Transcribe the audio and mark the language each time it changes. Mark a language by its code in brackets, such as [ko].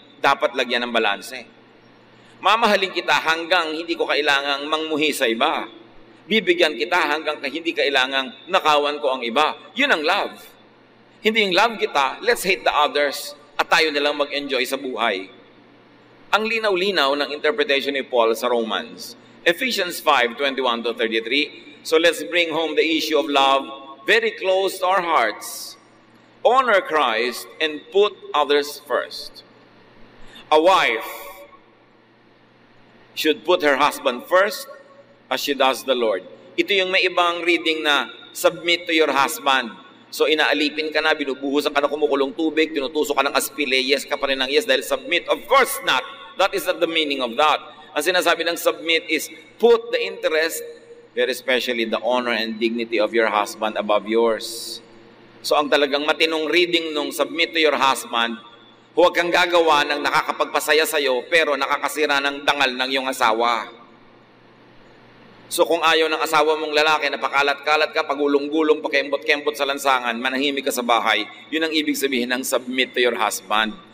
[tl] Dapat lagyan ng balanse. Mamahalin kita hanggang hindi ko kailangang mangmuhi sa iba. Bibigyan kita hanggang hindi kailangang nakawan ko ang iba. Yun ang love. Hindi yung love kita, [en] let's hate the others [tl] at tayo nilang mag-enjoy sa buhay. Ang linaw-linaw ng interpretation ni Paul sa Romans. [en] Ephesians 5:21-33. So let's bring home the issue of love very close to our hearts. Honor Christ and put others first. A wife should put her husband first as she does the Lord. [tl] Ito yung may ibang reading na submit to your husband. So inaalipin ka na, binubuhusan ka na kumukulong tubig, tinutusok ka ng aspile, yes ka pa rin ng yes dahil submit. [en] Of course not. That is not the meaning of that. [tl] Ang sinasabi ng [en] submit is put the interest, very especially the honor and dignity of your husband above yours. [tl] So ang talagang matinong reading nung submit to your husband, huwag kang gagawa ng nakakapagpasaya sa'yo pero nakakasira ng dangal ng iyong asawa. So kung ayaw ng asawa mong lalaki na pakalat-kalat ka, pagulong-gulong, pakembot-kembot sa lansangan, manahimik ka sa bahay, yun ang ibig sabihin ng submit to your husband.